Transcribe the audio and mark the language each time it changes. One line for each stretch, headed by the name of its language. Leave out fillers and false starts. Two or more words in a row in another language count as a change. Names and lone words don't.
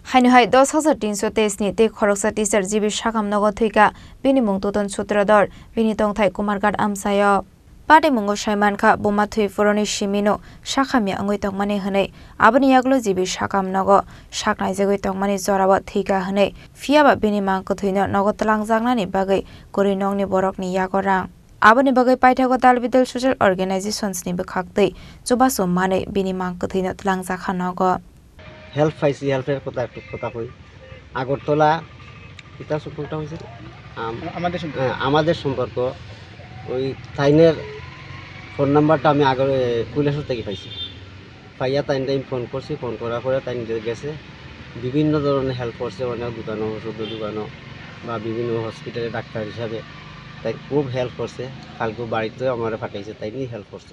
Kok Borok: হাইনহাই 10,323 ni te khoroksa teacher jibi shakam nogo thuika bini mung toton sutrador bini tongthai kumargat amsayo pade mungo saimankha boma thui foroni simino shakhami angoi tongmani hne aboni yaglo jibi shakam nogo shaknai jagoi tongmani jorawa thika hne fiaba bini mangko thuino nogo tlangjangna bagai korinongni borokni yagorang aboni bagai paithago dalbidal
English: social organizations
Kok Borok: ni bkhaktai chubaso mane bini mangko thuino tlangjakha nogo
Bangla: হেল্প পাইছি হেল্পের কথা একটু কথা কই আগরতলা কিতা সম্পর্কটা হয়েছে আমাদের সম্পর্ক ওই তাইনের ফোন নাম্বারটা আমি আগে কৈলাসর থেকে পাইছি পাইয়া তাইন টাইম ফোন করছি ফোন করার পরে তাইন গেছে বিভিন্ন ধরনের হেল্প করছে অনেক দোকানও ওষুধের দোকানও বা বিভিন্ন হসপিটালে ডাক্তার হিসাবে তাই খুব হেল্প করছে কালকে বাড়িতে আমার পাঠাইছে তাই নিয়ে হেল্প করছে